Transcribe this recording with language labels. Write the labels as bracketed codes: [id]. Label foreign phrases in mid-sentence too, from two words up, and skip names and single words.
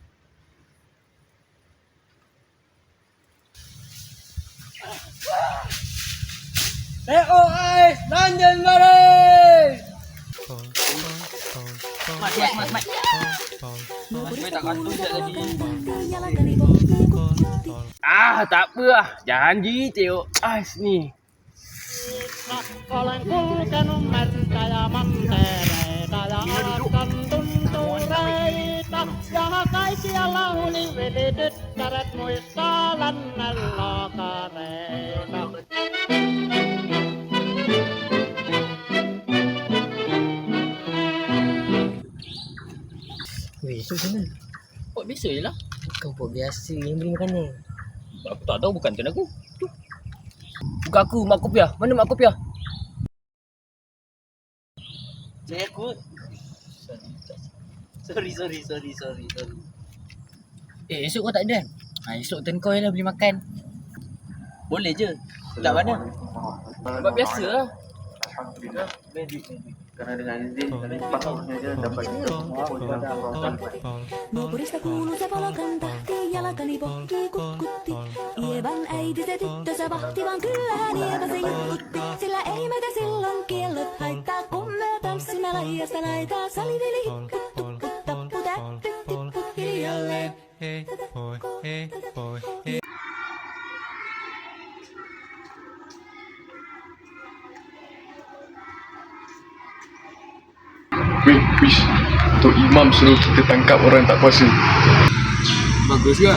[ms] ais, London Maris. Mat. Mat tak kantoi sekejap tadi. Tak apa lah. Janji tengok ais ni. [fi] Olen kulkenut merta ja mantereita ja haastan tuntureita. Ja kaikkialla univylityttäret muistaa lännen lokareita. [ms] Esok sana. Buat biasa je lah. Kau buat biasa yang beli makanan. Aku tak tahu, bukan tuan aku. Tu. Bukan aku, mak kopiah. Mana mak kopiah? Saya aku. Sorry. Esok kau tak ada kan? Esok turn kau je lah beli makan. Boleh je. Tak mana? Buat biasa lah. Karena dengan izin patutnya dia dapat [fi] Naapurista kuuluu se valokan tähti, jalkani pohtii kutkutti. Ievan äiti se tyttönsä vahti, vaan kyllähän Ieva se juttutti. Sillä ei meitä silloin kiellot haittaa, kun me tanssimme laidasta laitaa. Saliveli hipput, tupput, tapput, äppyt, tipput hiljalleen. [ms] Wish Tok Imam suruh kita tangkap orang tak puasa. Bagus ke?